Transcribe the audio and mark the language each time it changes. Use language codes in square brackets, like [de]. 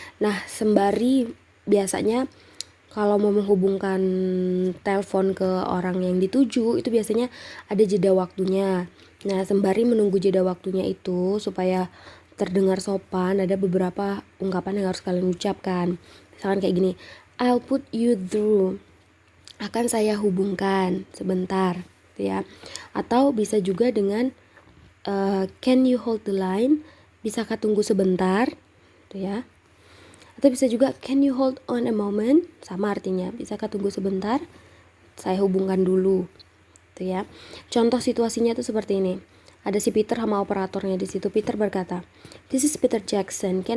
[id] Nah, sembari biasanya kalau mau menghubungkan telepon ke orang yang dituju, itu biasanya ada jeda waktunya. Nah, sembari menunggu jeda waktunya itu supaya terdengar sopan, ada beberapa ungkapan yang harus kalian ucapkan. Misalkan kayak gini, [en] I'll put you through. [id] Akan saya hubungkan sebentar, gitu ya. Atau bisa juga dengan [en] can you hold the line? [id] Bisakah tunggu sebentar? Gitu ya. Atau bisa juga [en] can you hold on a moment? [id] Sama artinya, bisakah tunggu sebentar? Saya hubungkan dulu. Gitu ya. Contoh situasinya tuh seperti ini. Ada si Peter sama operatornya di situ. [en] Peter [id] berkata, [en] "This is Peter Jackson.